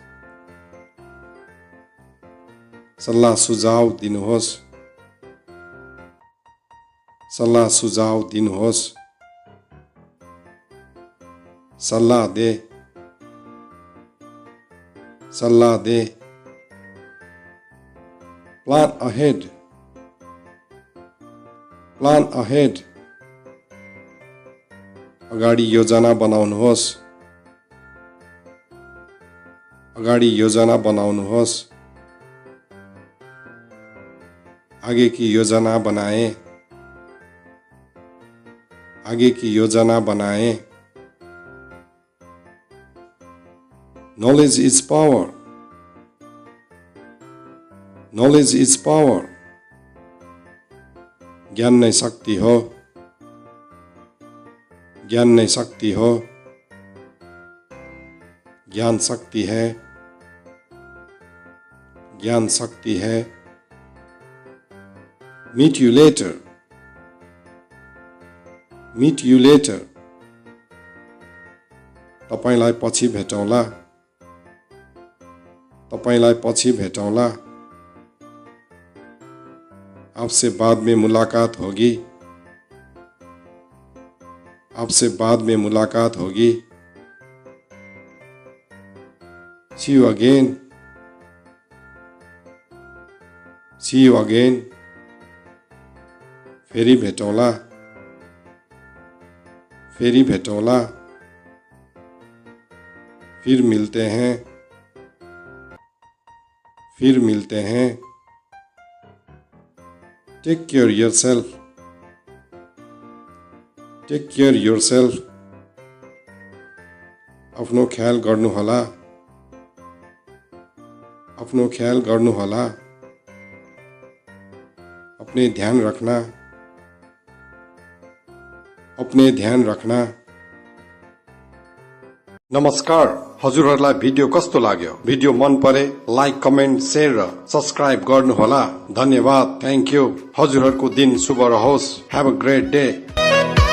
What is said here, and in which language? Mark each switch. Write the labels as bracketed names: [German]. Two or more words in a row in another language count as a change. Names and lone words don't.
[Nepali] सल्लाह सुझाव दिनुहोस्. सल्लाह सुझाव दिनुहोस्. [Hindi] सल्लाह दे. सल्लाह दे. [English] Plan ahead. Plan ahead. [Nepali] अगाडि योजना बनाउनुहोस्. अगाडि योजना बनाउनुहोस्. [Hindi] आगे की योजना बनाएं. आगे की योजना बनाएं. [English] Knowledge is power. Knowledge is power. [Nepali] ज्ञान नै शक्ति हो. ज्ञान नै शक्ति हो. [Hindi] ज्ञान शक्ति है. ज्ञान शक्ति है. [English] Meet you later. Meet you later. [Nepali] तपाईलाई पछि भेटौँला. तपाईलाई पछि भेटौँला. [Hindi] आपसे बाद में मुलाकात होगी. आपसे बाद में मुलाकात होगी. [English] See you again. See you again. [Nepali] फेरि भेटौँला. फेरि भेटौँला. [Hindi] फिर मिलते हैं. फिर मिलते हैं. [English] Take care yourself. Take care yourself. [Nepali] आफ्नो ख्याल गर्नुहोला. आफ्नो ख्याल गर्नुहोला. [Hindi] अपने ध्यान रखना. अपने ध्यान रखना. [Nepali] नमस्कार. हजुरहरुलाई भिडियो कस्तो लाग्यो? भिडियो मन परे लाइक, कमेन्ट, शेयर र सब्स्क्राइब गर्नुहोला. धन्यवाद. [English] thank you. [Nepali] हजुरहरुको दिन शुभ रहोस्. [English] have a great day.